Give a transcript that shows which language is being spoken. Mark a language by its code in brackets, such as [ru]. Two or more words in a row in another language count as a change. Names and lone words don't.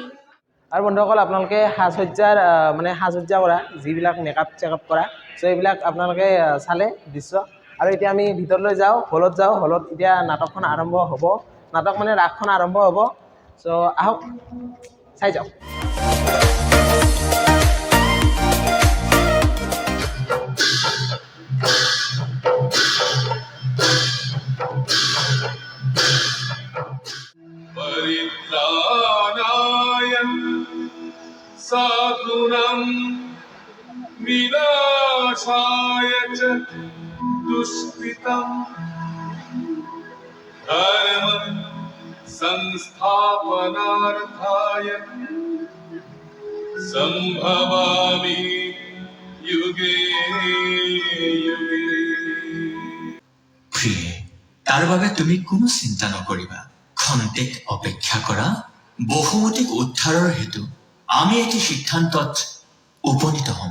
[as] আৰু বন্ধুসকল, আপোনালোকে সাজ-সজ্জা কৰা, যিবিলাক [en] makeup checkup [as] কৰা, চ' এইবিলাক আপোনালোকে চালে দৃশ্য। আৰু এতিয়া আমি ভিতৰলৈ যাওঁ, হলত যাওঁ। হলত এতিয়া নাটকখন আৰম্ভ হ'ব, ৰাসখন আৰম্ভ হ'ব। চ' আহক, চাই যাওক। [sa] परित्राणाय साधूनां विनाशाय च दुष्कृतं धर्म संस्थापनार्थाय संभवामि युगे युगे। [as] প্ৰিয়ে, তাৰ বাবে তুমি কোনো চিন্তা নকৰিবা। খন্তেক অপেক্ষা কৰা। বহুমতিক উদ্ধাৰৰ হেতু আমি এটি সিদ্ধান্তত উপনীত হ'ম।